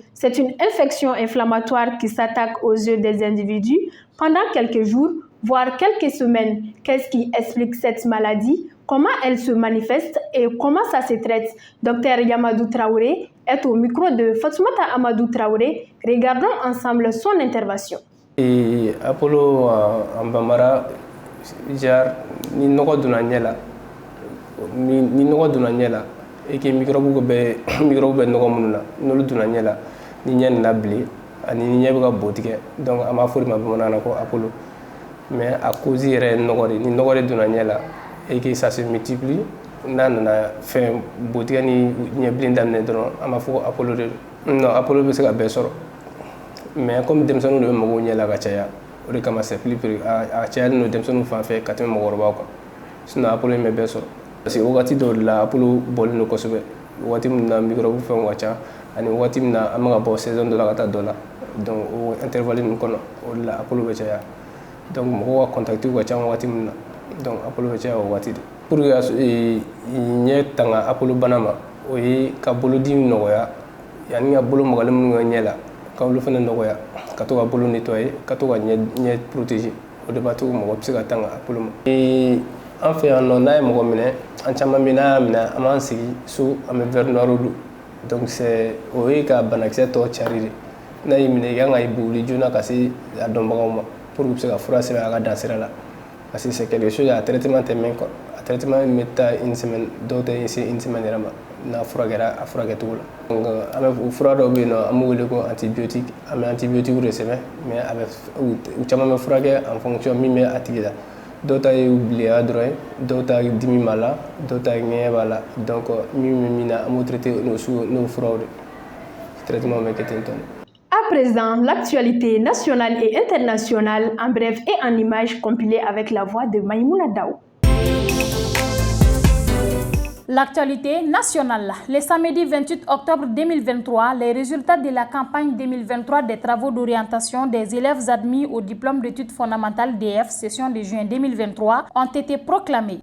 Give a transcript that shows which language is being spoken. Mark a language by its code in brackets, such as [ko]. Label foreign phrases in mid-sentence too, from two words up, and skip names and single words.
[fr] C'est une infection inflammatoire qui s'attaque aux yeux des individus pendant quelques jours, voire quelques semaines. Qu'est-ce qui explique cette maladie? Comment elle se manifeste et comment ça se traite? Dr Yamadou Traoré est au micro de Fatoumata Amadou Traoré. Regardons ensemble son intervention. [bm] Et Apollo en Bambara, ni nɔgɔ donna ɲɛ la ni nɔgɔ donna ɲɛ la [fr] et que microbe [bm] bɛ nɔgɔ minnu na n'olu donna ɲɛ la ni ɲɛ nin labili ani ni ɲɛ bɛ ka bo tigɛ donc an b'a fɔ de ma bamanankan na ko Apollo [fr] mais a cause [bm] yɛrɛ ye nɔgɔ de ni nɔgɔ de donna ɲɛ la [fr] et que ça se multiplie [bm] n'a nana fɛn bo tigɛ ni ɲɛbilen daminɛ dɔrɔn an b'a fɔ ko Apollo de don non Apollo bɛ se ka bɛɛ sɔrɔ [fr] mais comme [bm] denmisɛnninw de bɛ mɔgɔw ɲɛ la ka caya o de kama [fr] c'est plus [bm] a cayalen don denmisɛnninw fan fɛ ka tɛmɛ mɔgɔkɔrɔbaw kan sinon Apollo in bɛ bɛɛ sɔrɔ [fr] parce que [bm] wagati dɔw de la Apollo bɔlen don kosɛbɛ wagati min na microbe fɛnw ka ca ani wagati min na an bɛ ka bɔ saison dɔ la ka taa dɔ la donc o intervalle ninnu kɔnɔ o de la Apollo bɛ caya donc mɔgɔw ka contactiw ka ca wagati min na donc Apollo bɛ caya o wagati de [fr] pour que [bm] ɲɛ tanga Apollo bana ma o ye ka bolodimi nɔgɔya yanni ka bolo magalen minnu ka ɲɛ la ka olu fana nɔgɔya ka to ka bolo nettoyer ka to ka ɲɛ protéger o de b'a to mɔgɔ bɛ se ka tanga Apollo ma an fɛ yan nɔ n'a ye mɔgɔ minɛ an caman bɛ n'a y'a minɛ an b'an sigi so an bɛ [fr] verre noir [bm] don [fr] Donc c'est oui [bm] ka banakisɛ tɔ cari de n'a y'i minɛ i kan ka i buguli joona ka se a dɔnbagaw ma [fr] pour que [bm] u bɛ se ka fura sɛbɛn a ka dansira la [fr] parce que c'est quelque chose [bm] a traitement tɛ mɛn quoi a traitement bɛ taa [fr] une semaine [bm] dɔw tɛ se [fr] une semaine [bm] yɛrɛ ma n'a furakɛra a furakɛcogo la. Donc an bɛ fura dɔw bɛ yen nɔ an b'u wele ko antibiotique an bɛ antibiotique de sɛbɛn mais a bɛ u caman bɛ furakɛ [fr] en fonction [bm] min bɛ a tigi la. Dɔw ta ye biliya dɔrɔn ye dɔw ta dimi b'a la dɔw ta ŋɛɲɛ b'a la donc min bɛ min na an b'o traiter n'o furaw de traitement bɛ kɛ ten tɔ. [fr] À présent, l'actualité nationale et internationale en bref et en images compilées avec la voix de Maïmouna Daou. L'actualité nationale. Le samedi 28 octobre 2023, les résultats de la campagne 2023 des travaux d'orientation des élèves admis au diplôme d'études fondamentales DF session de juin 2023 ont été proclamés.